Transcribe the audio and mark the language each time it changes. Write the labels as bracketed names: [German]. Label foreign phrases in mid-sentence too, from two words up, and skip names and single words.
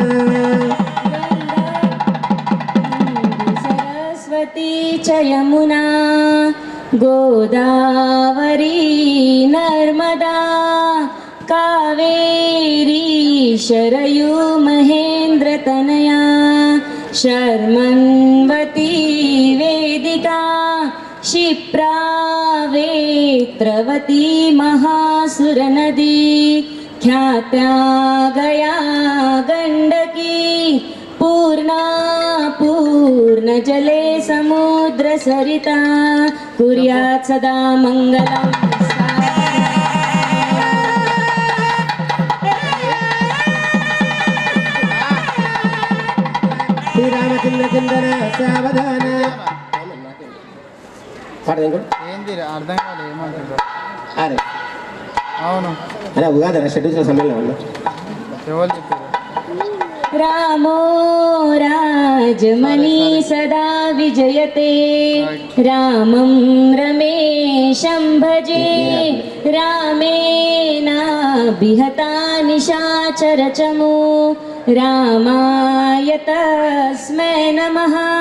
[Sanskrit] సరస్వతీ చ యమునా గోదావరీ నర్మదా కావేరీ శరయూ మహేంద్రతనయా శర్మన్వతీ వేదికా क्षिप्रा वेत्रवती महासुरनदी ख्यात्या गया गण्डकी पूर्णा पूर्णजले समुद्रसरिता कुर्यात् सदा मङ्गलम् శ్రీరామచంద్ర చందన సావధాన [Telugu] ఏంది అర్థం కాదు ఏమంటారు. అరే అవును అలా ఉగాది షెడ్యూల్ సమ్మేళనం ఎవరు చెప్పారు. [Sanskrit] रामो राजमणि सदा विजयते रामं रमेशं भजे रामेणाभिहता निशाचरचमो रामाय तस्मै नमः